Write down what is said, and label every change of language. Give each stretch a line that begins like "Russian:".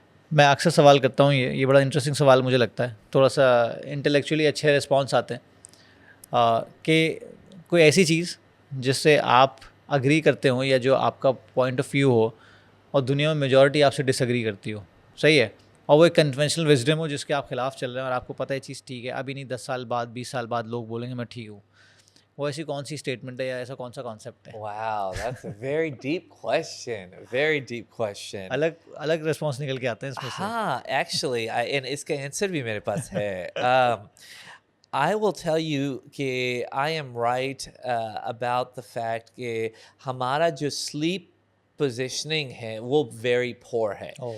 Urdu: میں اکثر سوال کرتا ہوں, یہ بڑا انٹرسٹنگ سوال مجھے لگتا ہے, تھوڑا سا انٹلیکچولی اچھے رسپانس آتے ہیں, کہ کوئی ایسی چیز جس سے آپ اگری کرتے ہوں یا جو آپ کا پوائنٹ آف ویو ہو اور دنیا میں میجورٹی آپ سے ڈس ایگری کرتی ہو, صحیح ہے, اور وہ ایک کنونشنل وزڈم ہو جس کے آپ خلاف چل رہے ہیں اور آپ کو پتہ ہے یہ چیز ٹھیک ہے, ابھی نہیں 10 سال بعد 20 سال بعد لوگ بولیں گے میں ٹھیک ہوں, وہ ایسی کون سی اسٹیٹمنٹ ہے یا ایسا کون سا کانسیپٹ ہے؟
English: Wow, that's a very deep question. A very deep question.
Urdu: الگ رسپانس نکل کے آتے ہیں اس میں سے. ہاں actually and اس کا آنسر بھی میرے پاس ہے.
English: I will tell you کہ I am right about the fact کہ
Urdu: ہمارا جو
English: sleep positioning
Urdu: ہے وہ
English: very poor ہے.